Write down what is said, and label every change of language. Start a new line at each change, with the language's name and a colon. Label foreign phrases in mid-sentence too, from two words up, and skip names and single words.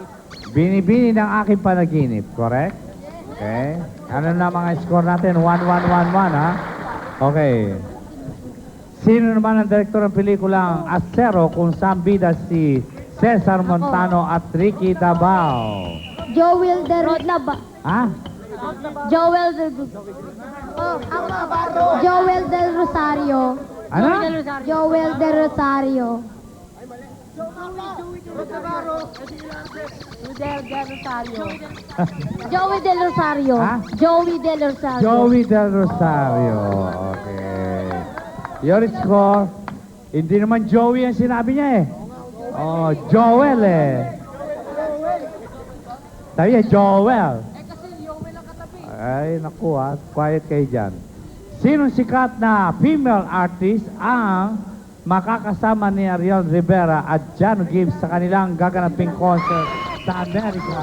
Filipino: Binibini ng aking panaginip, correct? Okay. Ano na mga score natin? 1-1-1-1, ha? Okay. Sino naman ang direktor ng pelikulang Acero kung saan bida si Cesar Montano at Ricky Dabao? Joel de Rosario. Ha? Joel de... Joel del Rosario. Ano? Joel de Rosario. Joey del Rosario. Ha? Joey del Rosario. Joey Del Rosario.
English: Okay. Your score.
Filipino: Hindi naman Joey ang sinabi niya eh. Oh, Joel eh. Sabi niya, Joel. Ay, naku ha. Quiet kayo dyan. Sinong sikat na female artist ang makakasama ni Ariel Rivera at Jano Gibbs sa kanilang gaganaping concert sa Amerika?